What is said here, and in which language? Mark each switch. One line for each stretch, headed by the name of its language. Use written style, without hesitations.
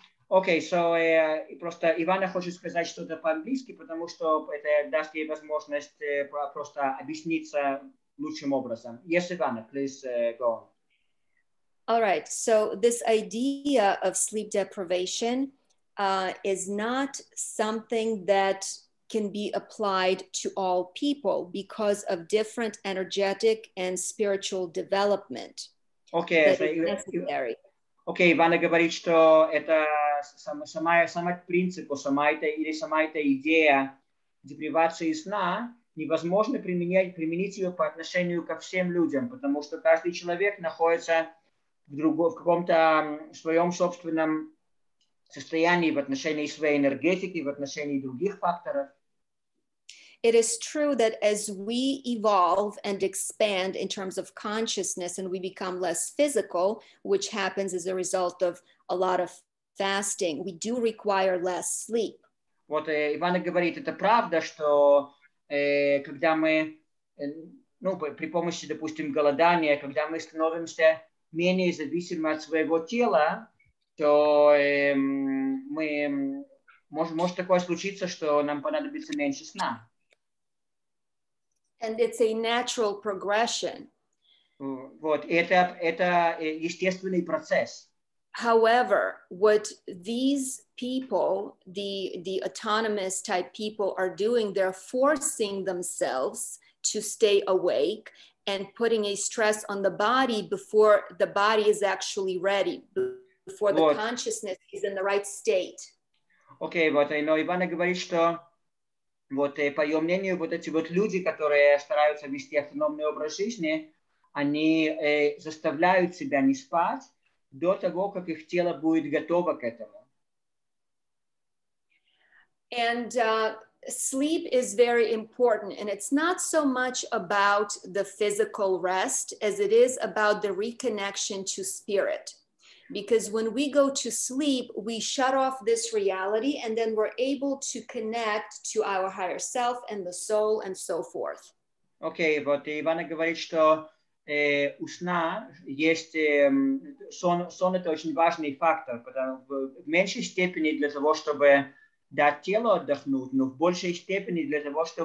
Russian: Окей, просто Ивана хочет сказать что-то по-английски, потому что это даст ей возможность просто объясниться лучшим образом.
English: Yes, Ivana, please go on. All right, so this idea of sleep deprivation is not something that can be applied to all people because of different energetic and spiritual development. Okay, necessary.
Russian: Окей, Ивана говорит, что это сама принцип, сама эта идея депривации сна невозможно применить ее по отношению ко всем людям, потому что каждый человек находится в каком-то своем собственном состоянии в отношении своей энергетики, в отношении других факторов.
English: It is true that as we evolve and expand in terms of consciousness and we become less physical, which happens as a result of a lot of fasting, we do require less sleep.
Russian: Вот Ивана говорит, это правда, что когда мы, при помощи, допустим, голодания, когда мы становимся менее зависимы от своего тела, то мы может такое случиться, что нам понадобится меньше сна.
English: And it's a natural progression.
Russian: Вот, это естественный процесс.
English: However, what these people, the autonomous type people are doing, they're forcing themselves to stay awake and putting a stress on the body before the body is actually ready, before the consciousness is in the right state.
Russian: Окей, вот, но Ивана говорит, что вот по ее мнению, вот эти вот люди, которые стараются вести автономный образ жизни, они заставляют себя не спать до того, как их тело будет готово к этому.
English: And sleep is very important, and it's not so much about the physical rest as it is about the reconnection to spirit. Because when we go to sleep, we shut off this reality, and then we're able to connect to our higher self and the soul and so forth.
Russian: Окей, вот Ивана говорит, что у сна есть сон это очень важный фактор, потому в меньшей степени для того, чтобы дать телу отдохнуть, но в большей степени для того,